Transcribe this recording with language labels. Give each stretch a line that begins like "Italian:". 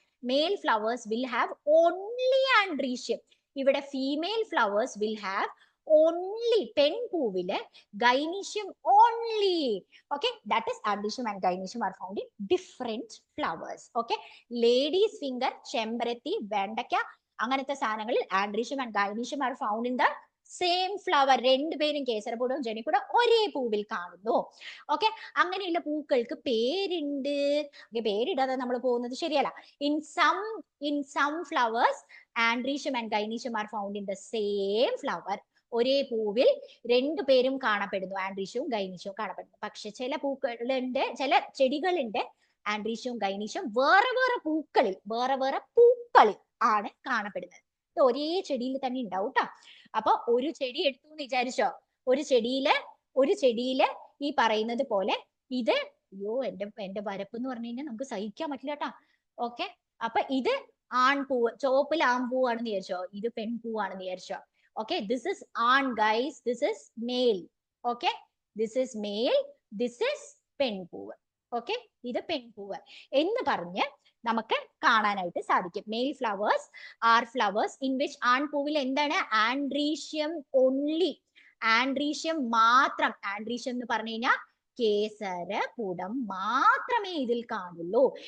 English: male flowers will have only andrecium. ഇവിടെ female flowers will have only പെൺപൂവില് gynoecium only. Okay, that is andrecium and gynoecium are found in different flowers. Okay, ladies finger, ചെമ്പരത്തി, വെണ്ടയ്ക്ക
Malayalam: അങ്ങനത്തെ സാധനങ്ങളിൽ
English: andrecium and gynoecium are found in the same flower.
Malayalam: രണ്ടുപേരും കേസരപൂടവും ജനിപൂടവും ഒരേ പൂവിൽ കാണുന്നു. Okay, അങ്ങനെയുള്ള പൂക്കൾക്ക് പേരുണ്ട്. പേരിടാതെ നമ്മൾ പോകുന്നത് ശരിയല്ല.
English: In some flowers andrecium and gynoecium are found in the same flower.
Malayalam: ഒരേ പൂവിൽ രണ്ടുപേരും കാണപ്പെടുന്നു, ആൻഡ്രീഷ്യവും ഗൈനീഷ്യവും കാണപ്പെടുന്നു. പക്ഷെ ചില പൂക്കളുണ്ട്, ചില ചെടികളുണ്ട് ആൻഡ്രീഷ്യവും ഗൈനീഷ്യവും വേറെ വേറെ പൂക്കളിൽ ആണ് കാണപ്പെടുന്നത്. ഇത് ഒരേ ചെടിയിൽ തന്നെ ഉണ്ടാവും കേട്ടോ. അപ്പൊ ഒരു ചെടി എടുത്തു എന്ന് വിചാരിച്ചോ, ഒരു ചെടിയില് ഈ പറയുന്നത് പോലെ ഇത്, അയ്യോ എന്റെ വരപ്പ് എന്ന് പറഞ്ഞു കഴിഞ്ഞാൽ നമുക്ക് സഹിക്കാൻ പറ്റില്ല കേട്ടോ. ഓക്കെ, അപ്പൊ ഇത് ആൺപൂവ്, ചുവപ്പിൽ ആൺപൂവാണെന്ന് വിചാരിച്ചോ, ഇത് പെൺപൂവാണെന്ന് വിചാരിച്ചോ.
English: Okay, this is on guys, this is male. Okay, this is male, this is പെൺപൂവ്.
Malayalam: Okay, ഇത് പെൺപൂവ് എന്ന് പറഞ്ഞ് നമുക്ക് കാണാനായിട്ട് സാധിക്കും.
English: male flowers are flowers in which
Malayalam: ആൺപൂവിൽ എന്താണ്
English: Androecium only, androecium മാത്രം.
Malayalam: ആൻഡ്രീഷ്യം എന്ന് പറഞ്ഞു കഴിഞ്ഞാൽ കേസരപുടം മാത്രമേ ഇതിൽ കാണുള്ളൂ.